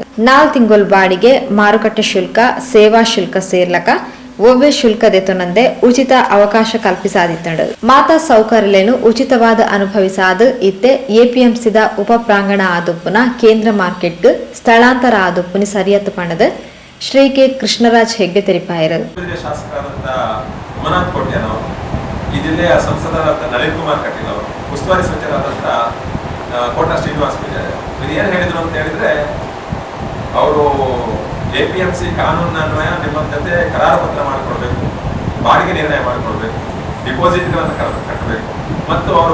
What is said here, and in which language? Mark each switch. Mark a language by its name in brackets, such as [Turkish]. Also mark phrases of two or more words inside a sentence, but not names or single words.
[Tulu] 4 ತಿಂಗಳ ಬಾಡಿಗೆ ಮಾರುಕಟ್ಟೆ ಶುಲ್ಕ ಸೇವಾ ಶುಲ್ಕ ಸೇರ್ಲಕ ಒವ್ವೆ ಶುಲ್ಕ ದೆತೊನಂದೆ ಉಚಿತ ಅವಕಾಶ ಕಲ್ಪಿಸಾದಿತ್ತಡು. ಮಾತಾ ಸೌಕರ್ಯಲೇನು ಉಚಿತವಾದ ಅನುಭವಿಸಾದ ಇತ್ತೆ ಎಪಿಎಂಸಿದ ಉಪ ಪ್ರಾಂಗಣ ಆದುಪ್ಪುನ ಕೇಂದ್ರ ಮಾರ್ಕೆಟ್ಗೆ ಸ್ಥಳಾಂತರ ಆದುಪ್ಪುನಿ ಸರಿಯತ್ತು ಪಂಡದ ಶ್ರೀ ಕೆ ಕೃಷ್ಣರಾಜ್ ಹೆಗ್ಡೆ ತೆರಿಪಾಯರು. [Kannada] ಶಾಸಕರಾದಂಥ ಉಮನಾಥ್ ಕೋಟ್ಯಾನವರು, ಈ ಜಿಲ್ಲೆಯ ಸಂಸದರಾದ ನಳಿನ್ ಕುಮಾರ್ ಕಟೀಲ್ ಅವರು, ಉಸ್ತುವಾರಿ ಸಚಿವರಾದಂಥ ಕೋಟಾ ಶ್ರೀನಿವಾಸ್ ಪೂಜಾರಿ ಇವರು ಏನು ಹೇಳಿದ್ರು ಅಂತ ಹೇಳಿದ್ರೆ, ಅವರು ಎಪಿಎಂಸಿ ಕಾನೂನನ್ವಯ ನಿಮ್ಮ ಜೊತೆ ಕರಾರು ಪತ್ರ ಮಾಡಿಕೊಡ್ಬೇಕು, ಬಾಡಿಗೆ ನಿರ್ಣಯ ಮಾಡಿಕೊಡ್ಬೇಕು, ಡಿಪಾಸಿಟ್ಗಳನ್ನು ಕಟ್ಟಬೇಕು, ಮತ್ತು ಅವರು